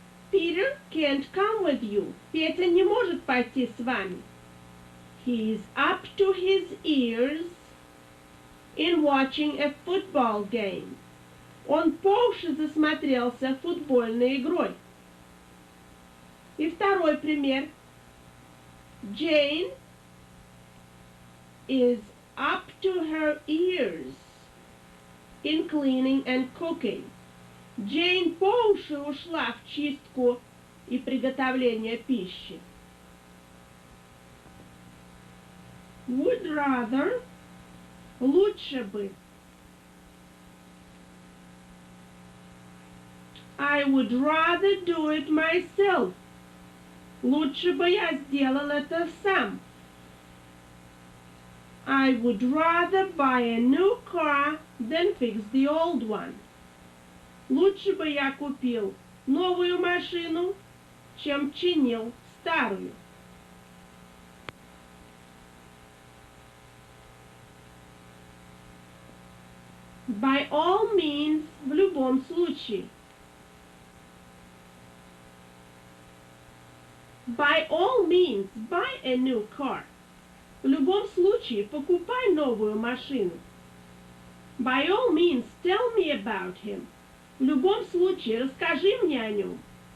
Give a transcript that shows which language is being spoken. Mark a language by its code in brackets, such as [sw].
[en] Peter can't come with you. [ru] Петя не может пойти с вами. [en] He is up to his ears in watching a football game. [ru] Он по уши засмотрелся футбольной игрой. И второй пример. [en] Jane is up to her ears in cleaning and cooking. [ru] Джейн по уши ушла в чистку и приготовление пищи. [en] Would rather. [ru] Лучше бы. [en] I would rather do it myself. [ru] Лучше бы я сделал это сам. [en] I would rather buy a new car than fix the old one. [ru] Лучше бы я купил новую машину, чем чинил старую. [en] By all means, [ru] в любом случае. [en] By all means, buy a new car. [ru] В любом случае, покупай новую машину. [en] By all means, tell me about him. [ru] В любом случае, расскажи мне о нем.